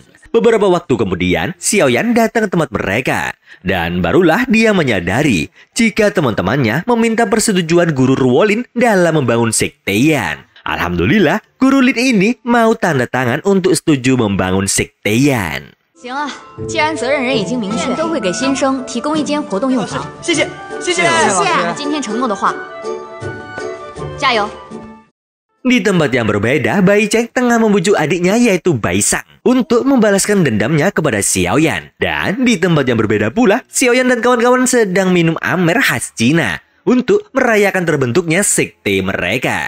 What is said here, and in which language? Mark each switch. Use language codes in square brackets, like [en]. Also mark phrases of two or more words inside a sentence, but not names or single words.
[id] Beberapa waktu kemudian, Xiaoyan datang ke tempat mereka dan barulah dia menyadari jika teman-temannya meminta persetujuan Guru Ruolin dalam membangun Sekte Yan. Alhamdulillah, Guru Lin ini mau tanda tangan untuk setuju membangun Sekte Yan. [zh] 行啊，既然责任人已经明确，都会给新生提供一间活动用房。谢谢。谢谢今天承诺的话，加油！ [id] Di tempat yang berbeda, Bai Cheng tengah membujuk adiknya yaitu Bai Sang untuk membalaskan dendamnya kepada Xiaoyan. Dan di tempat yang berbeda pula, Xiaoyan dan kawan-kawan sedang minum amer khas Cina untuk merayakan terbentuknya sekte mereka.